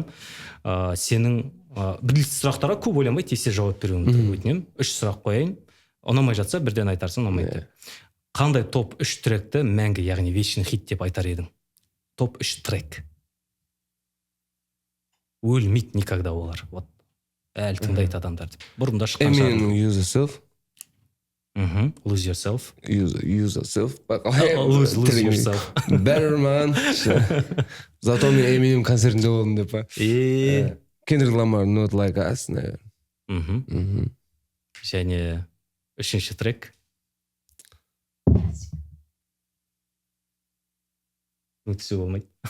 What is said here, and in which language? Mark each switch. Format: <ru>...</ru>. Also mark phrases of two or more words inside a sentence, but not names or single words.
<kk>Сенің блиц сұрақтарға көп ойланбай тез жауап беруіңді өтінемін. 3 сұрақ қояйын. Ұнамай жатса бірден айтарсың, ұнамайды. Қандай топ 3 тректі мәңгі, яғни</kk> <ru>вечный хит</ru> <kk>деп айтар едің? Топ 3 трек. Өлмейді никогда олар. Вот. Әлі тыңдайды адамдар деп. Бұрында шыққан шығар. Eminem Use Yourself. Lose Yourself. Use Yourself. Lose Yourself. Better man. Зато мен Eminem концертінде болдым деп па. Kendrick Lamar Not Like Us. Және 3-ші трек. Өтісі болмайды.</kk>